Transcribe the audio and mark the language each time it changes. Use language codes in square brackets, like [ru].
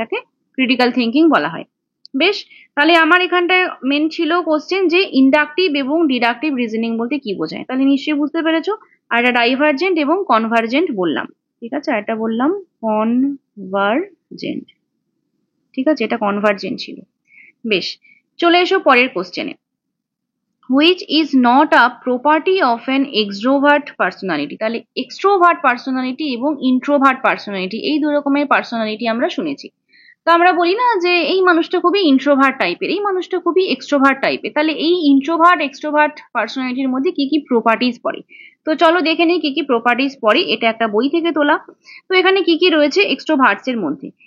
[bn] এটাকে critical thinking বলা হয়। বেশ, তাহলে আমার এখানটায় মেন ছিল কোশ্চেন যে ইন্ডাকটিভ এবং ডিডাকটিভ রিজনিং বলতে কি বোঝায়, তাহলে নিশ্চয়ই বুঝতে পেরেছো। আর এটা ডাইভার্জেন্ট এবং কনভার্জেন্ট বললাম, ঠিক আছে? আর এটা বললাম কনভার্জেন্ট, ঠিক আছে? এটা কনভার্জেন্ট ছিল। বেশ, চলে এসো পরের কোশ্চেনে। [en] which is not a property of an extrovert personality। [bn] তাহলে এক্সট্রোভার্ট পার্সোনালিটি এবং ইন্ট্রোভার্ট পার্সোনালিটি, এই দু রকমের পার্সোনালিটি আমরা শুনেছি। তো আমরা বলি না যে এই মানুষটা খুবই ইন্ট্রোভার্ট টাইপের, এই মানুষটা খুবই এক্সট্রোভার্ট টাইপের, তাহলে এই ইন্ট্রোভার্ট এক্সট্রোভার্ট পার্সোনালিটির মধ্যে কি কি প্রপার্টিজ পড়ে। তো চলো দেখে নিই কি কি প্রপার্টিজ পড়ে, এটা একটা বই থেকে তোলা। তো এখানে কি কি রয়েছে এক্সট্রোভার্টস এর মধ্যে?